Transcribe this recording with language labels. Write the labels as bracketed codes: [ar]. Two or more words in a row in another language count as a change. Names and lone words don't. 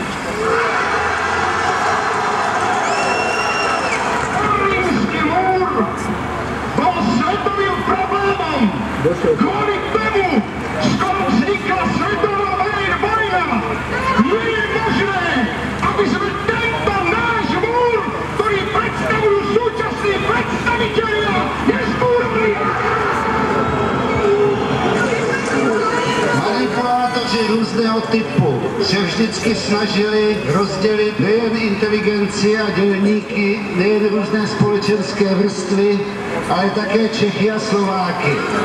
[sk] Berlínsky múr bol svetovým problémom. Kvôli tomu skoro vznikla svetová vojna. Nie je možné, aby sme tento náš múr, ktorý predstavujú súčasní predstavitelia, nezbúrali. [cs] Manipulátoři různého typu se vždycky snažili rozdělit nejen inteligenci a dělníky, nejen různé společenské vrstvy, ale také Čechy a Slováky.